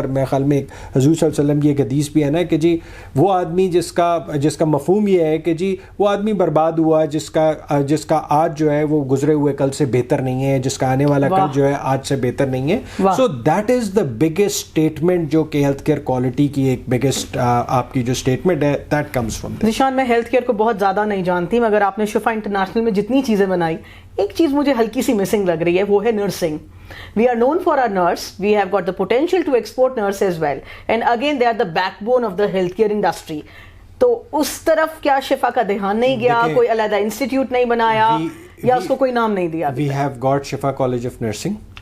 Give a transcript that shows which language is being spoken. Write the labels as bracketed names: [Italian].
[Urdu] اور میرے خیال میں حضور صلی اللہ علیہ وسلم کی ایک حدیث بھی ہے نا کہ جی وہ آدمی جس کا مفہوم یہ ہے کہ جی وہ آدمی برباد ہوا جس کا آج جو ہے وہ گزرے ہوئے کل سے بہتر نہیں ہے, جس کا آنے والا کل جو ہے آج سے بہتر نہیں ہے. [English] so that is the biggest statement [Urdu] جو کہ ہیلتھ کیئر کوالٹی کی ایک بگیسٹ آپ کی جو اسٹیٹمنٹ ہے [English] That comes from. [Urdu] ذیشان, میں ہیلتھ کیئر کو بہت زیادہ نہیں جانتی, مگر آپ نے شفا انٹرنیشنل میں جتنی چیزیں بنائی, ایک چیز مجھے ہلکی سی مسنگ لگ رہی ہے, وہ ہے nursing. [English] We are known for our nurse. We have got the potential to export nurse as well. And again, they are the backbone of the healthcare industry. [Urdu] تو اس طرف کیا شفا کا دھیان نہیں گیا, کوئی علیحدہ انسٹیٹیوٹ نہیں بنایا یا اس کو کوئی نام نہیں دیا؟ [English] We have got Shifa College of Nursing.